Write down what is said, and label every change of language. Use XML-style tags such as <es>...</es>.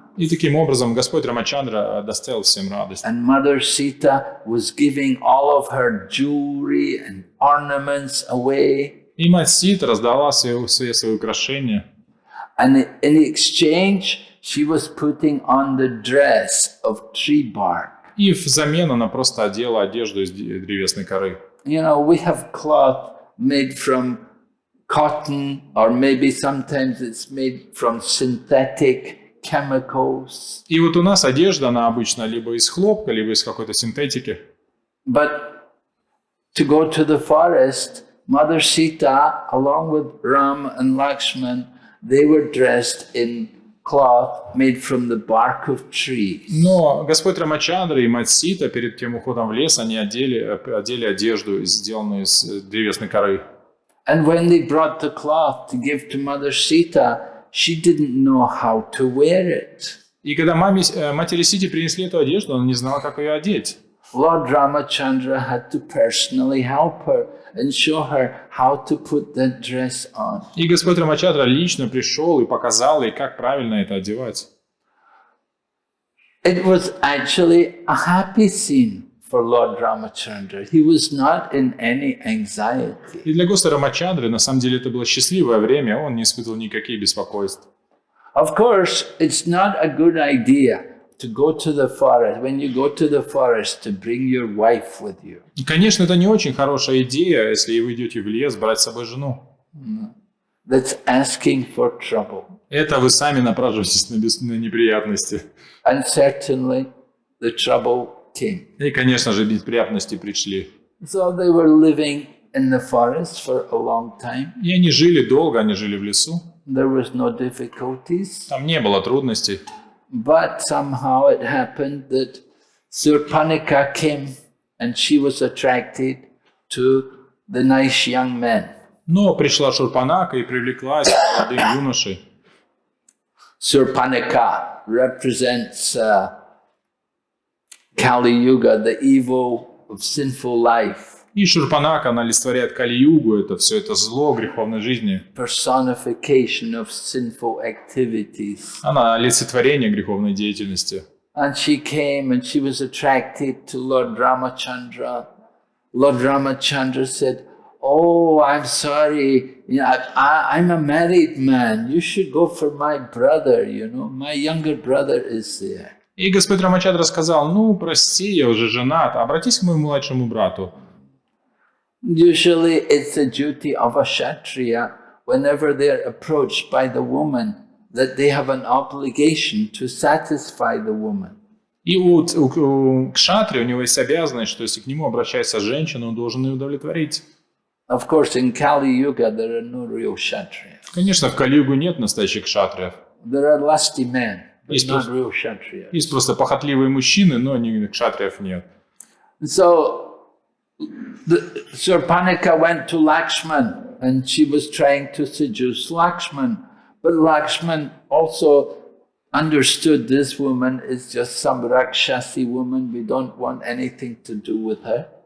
<ru>И таким образом Господь Рамачандра доставил всем радость.</ru> <en>And Mother Sita was giving all of her jewelry and ornaments away.</en> <ru>И мать Сита раздала все свои украшения.</ru> <en>And in exchange, she was putting on the dress of tree bark.</en> <ru>И взамен она просто одела одежду из древесной коры.</ru> <en>You know, we have cloth made from cotton, or maybe sometimes it's made from synthetic chemicals.</en> <ru>И вот у нас одежда, она обычно либо из хлопка, либо из какой-то синтетики.</ru> <en>But to go to the forest, Mother Sita, along with Ram and Lakshman, they were dressed in cloth made from the bark of trees.</en> <ru>Но Господь Рамачандра и мать Сита перед тем уходом в лес, они одели одежду, сделанную из древесной коры.</ru> <en>And when they brought the cloth to give to Mother Sita, she didn't know how to wear it.</en> <ru>И когда матери Сити принесли эту одежду, она не знала, как ее одеть.</ru> <en>Lord Ramachandra had to personally help her and show her how to put that dress on.</en> <ru>И Господь Рамачандра лично пришел и показал ей, как правильно это одевать.</ru> <en>It was actually a happy scene for Lord Ramachandra. He was not in any anxiety.</en> <ru>И для Господа Рамачандры, на самом деле, это было счастливое время, он не испытывал никаких беспокойств.</ru> <en>Of course, it's not a good idea to go to the forest, when you go to the forest, to bring your wife with you.</en> <ru>И, конечно, это не очень хорошая идея, если вы идете в лес, брать с собой жену.</ru> <en>That's asking for trouble.</en> <ru>Это вы сами напрашиваетесь на неприятности.</ru> <en>And certainly the trouble came.</en> <ru>И, конечно же, неприятности пришли.</ru> <en>So they were living in the forest for a long time.</en> <ru>И они жили долго, они жили в лесу.</ru> <en>There was no difficulties.</en> <ru>Там не было трудностей.</ru> <en>But somehow it happened that Surpanika came and she was attracted to the nice young men.</en> <ru>Но пришла Шурпанака и привлеклась к молодым юношей.</ru> <en>Surpanika represents Kali Yuga, the evil of sinful life.</en> <ru>И Шурпанака, она олицетворяет Кали-югу, это все это зло греховной жизни.</ru> <en>Personification of sinful activities.</en> <ru>Она олицетворение греховной деятельности.</ru> <en>And she came and she was attracted to Lord Ramachandra. Lord Ramachandra said, "Oh, I'm sorry, I'm a married man. You should go for my brother, my younger brother is there."</en> <ru>И Господь Рамачандра сказал: ну, прости, я уже женат, обратись к моему младшему брату.</ru> <en>Usually it's the duty of a Kshatriya, whenever they're approached by the woman, that they have an obligation to satisfy the woman.</en> <ru>И у кшатри у него есть обязанность, что если к нему обращается женщина, он должен ее удовлетворить.</ru> <en>Of course, in Kali Yuga there are no real Kshatriyas.</en> <ru>Конечно, в Кали-югу нет настоящих кшатриев.</ru> <en>There are lusty men, but</en> <ru>Есть</ru> <en>not</en> <ru>просто,</ru> <en>real Kshatriyas.</en> <ru>есть просто похотливые мужчины, но кшатриев нет.</ru> <en>So Surpanika went to Lakshman and she was trying to seduce Lakshman. But Lakshman also understood this woman is just some Rakshasi woman. We don't want anything to do with her.</en>